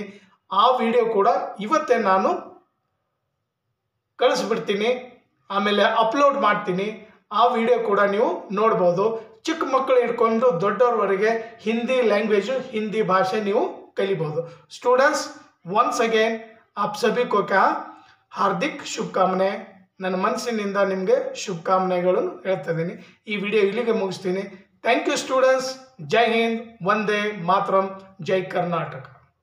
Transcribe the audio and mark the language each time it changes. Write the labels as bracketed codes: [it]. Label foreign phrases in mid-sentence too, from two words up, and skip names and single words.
[kn] ಆ ವಿಡಿಯೋ ಕೂಡ ಇವತ್ತೇ ನಾನು ಕಳಿಸ್ಬಿಡ್ತೀನಿ, ಆಮೇಲೆ ಅಪ್ಲೋಡ್ ಮಾಡ್ತೀನಿ. ಆ ವಿಡಿಯೋ ಕೂಡ ನೀವು ನೋಡ್ಬೋದು. ಚಿಕ್ಕ ಮಕ್ಕಳು ಹಿಡ್ಕೊಂಡು ದೊಡ್ಡವರವರೆಗೆ ಹಿಂದಿ ಲ್ಯಾಂಗ್ವೇಜು, ಹಿಂದಿ ಭಾಷೆ ನೀವು ಕಲಿಬೋದು. [en] Students, once again [hi] आप सभी को क्या हार्दिक शुभकामनाएं. [kn] ನನ್ನ ಮನಸ್ಸಿನಿಂದ ನಿಮಗೆ ಶುಭಕಾಮನೆಗಳನ್ನು ಹೇಳ್ತಾ ಇದ್ದೀನಿ. ಈ ವಿಡಿಯೋ ಇಲ್ಲಿಗೆ ಮುಗಿಸ್ತೀನಿ. [en] Thank you students. [kn] ಜೈ ಹಿಂದ್, ವಂದೇ ಮಾತರಂ, ಜೈ ಕರ್ನಾಟಕ.